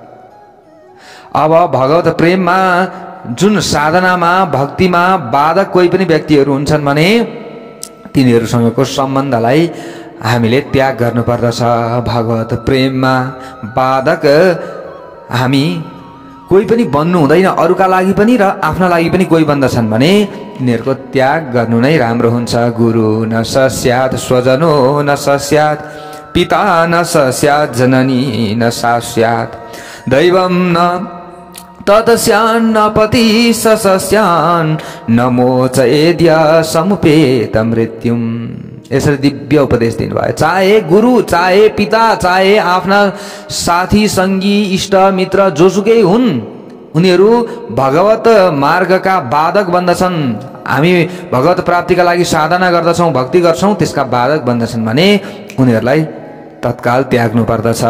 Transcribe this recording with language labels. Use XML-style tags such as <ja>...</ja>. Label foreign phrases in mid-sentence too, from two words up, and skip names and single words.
<ne>अब भगवत प्रेममा जुन साधनामा भक्तिमा बाधक कोही पनि व्यक्तिहरू हुन्छन् भने तिनीहरूसँगको सम्बन्धलाई हामीले त्याग गर्नुपर्दछ। भगवत प्रेममा बाधक हामी कोही पनि बन्नु हुँदैन, अरूका लागि पनि र आफ्ना लागि पनि कोही बन्दछन् भने यिनीहरूको त्याग गर्नु नै राम्रो हुन्छ।</ne> <sa>गुरु न सस्यात् स्वजनो न सस्यात् पिता न सस्यात् जननी न सस्यात् दैवं न ततस्यान्न पति सस्यान् न मोचयेद्य समुपेत मृत्युम्।</sa> <ne>यसरी दिव्य उपदेश दिनुभयो। चाहे गुरु, चाहे पिता, चाहे आफ्ना साथी सङ्गी इष्ट मित्र जोसुकै हुन्, उनीहरू भगवत मार्गका बाधक बन्दछन्। हामी भगवत प्राप्तिका लागि साधना गर्दछौँ, भक्ति गर्छौँ, त्यसका बाधक बन्दछन् भने उनीहरूलाई तत्काल त्याग्नु पर्दछ।</ne>